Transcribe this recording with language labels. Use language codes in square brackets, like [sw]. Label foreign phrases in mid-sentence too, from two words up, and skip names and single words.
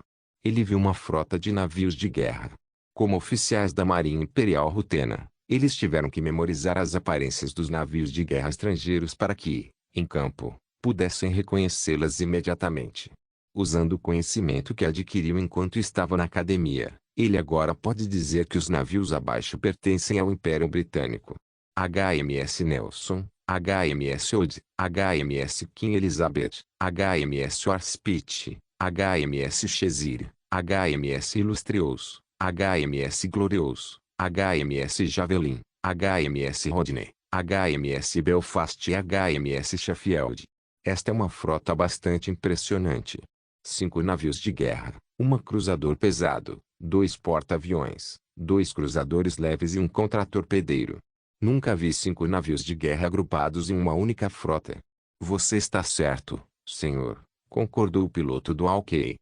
[pt] Ele viu uma frota de navios de guerra. Como oficiais da Marinha Imperial Rutena, eles tiveram que memorizar as aparências dos navios de guerra estrangeiros para que, em campo, pudessem reconhecê-las imediatamente. Usando o conhecimento que adquiriu enquanto estava na academia, ele agora pode dizer que os navios abaixo pertencem ao Império Britânico. HMS Nelson, HMS Old, HMS Queen Elizabeth, HMS Warspite, HMS Cheshire, HMS Illustrious, HMS Glorious, HMS Javelin, HMS Rodney, HMS Belfast e HMS Sheffield. Esta é uma frota bastante impressionante. 5 navios de guerra, uma cruzador pesado, 2 porta-aviões, 2 cruzadores leves e um contratorpedeiro. Nunca vi 5 navios de guerra agrupados em uma única frota. Você está certo, senhor, concordou o piloto do Hawkeye.